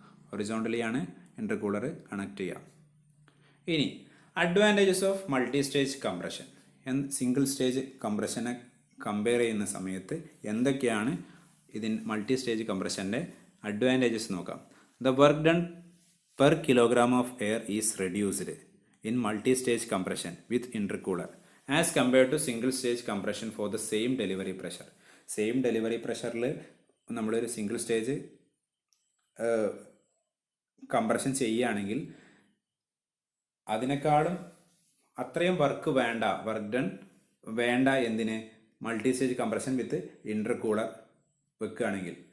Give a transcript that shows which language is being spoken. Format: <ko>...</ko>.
<ml>ഹൊറിസോണ്ടലിയാണ് intercooler connect ചെയ്യുക. ഇനി</ml> <en>Advantages of multi stage compression.</en> <ml>Single stage കംപ്രഷനെ compare ചെയ്യുന്ന സമയത്ത് എന്തൊക്കെയാണ് മൾട്ടി സ്റ്റേജ് കംപ്രഷൻ്റെ അഡ്വാൻറ്റേജസ് നോക്കാം.</ml> <en>The work done per kilogram of air is reduced. in multi-stage compression with intercooler as compared to single stage compression for the same delivery pressure.</en> <ml>Same delivery പ്രഷറിൽ നമ്മളൊരു single stage compression ചെയ്യുകയാണെങ്കിൽ അതിനേക്കാളും അത്രയും work done വേണ്ട എന്തിന് multi stage compression വിത്ത് intercooler വെക്കുകയാണെങ്കിൽ.</ml>